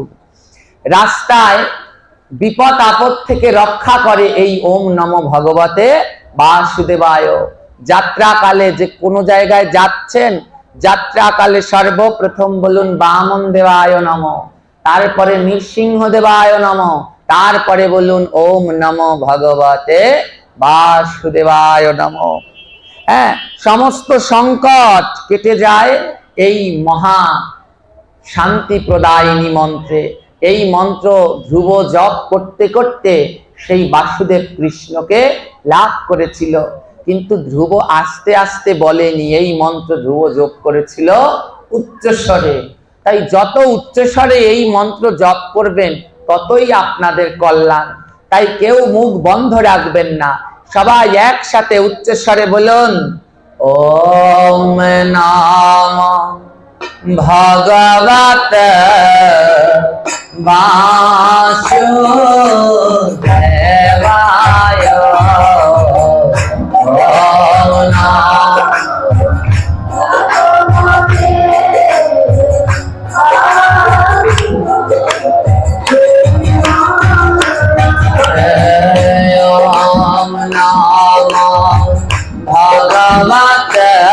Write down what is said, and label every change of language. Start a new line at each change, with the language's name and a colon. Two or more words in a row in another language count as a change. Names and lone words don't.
Bangla: রাস্তায় বিপদ আপদ থেকে রক্ষা করে এই
Sanskrit: ওম নমো ভগবতে বাসুদেবায়।
Bangla: যাত্রাকালে যে কোনো জায়গায় যাচ্ছেন, যাত্রাকালে সর্বপ্রথম বলুন
Sanskrit: বামন দেবায় নমঃ,
Bangla: তারপরে
Sanskrit: নৃসিংহ দেবায় নমঃ,
Bangla: তারপরে বলুন
Sanskrit: ওম নমো ভগবতে বাসুদেবায় নমঃ।
Bangla: হ্যাঁ, সমস্ত সংকট কেটে যায় এই মহা শান্তি প্রদায়িনী মন্ত্রে। এই মন্ত্র ধ্রুব জপ করতে করতে সেই বাসুদেব কৃষ্ণকে লাভ করেছিল, কিন্তু ধ্রুব আস্তে আস্তে বলেনি, এই মন্ত্র ধ্রুব জপ করেছিল উচ্চস্বরে। তাই যত উচ্চস্বরে এই মন্ত্র জপ করবেন ততই আপনাদের কল্যাণ। তাই কেউ মুখ বন্ধ রাখবেন না, সবাই একসাথে উচ্চস্বরে বলুন
Sanskrit: ওম নমঃ ভগবতে বাসুদেবায় ওম নমঃ ভগবতে